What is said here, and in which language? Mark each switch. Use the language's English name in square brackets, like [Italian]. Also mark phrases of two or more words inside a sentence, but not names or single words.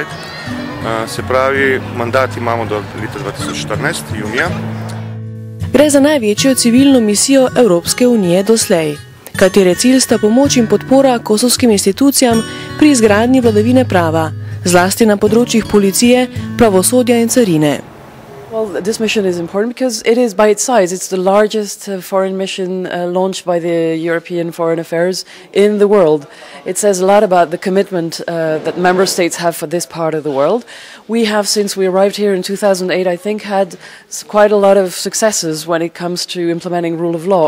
[Slovenian] Se pravi, mandat imamo do leta 2014, junija. Gre za največjo civilno misijo Evropske unije doslej, katere cilj sta pomoč in podpora kosovskim institucijam pri izgradnji vladavine prava, zlasti na področjih policije, pravosodja in carine. [English] Well, this mission is important because it is, by its size, it's the largest foreign mission launched by the European Foreign Affairs in the world. It says a lot about the commitment that member states have for this part of the world. We have, since we arrived here in 2008, I think, had quite a lot of successes when it comes to implementing rule of law.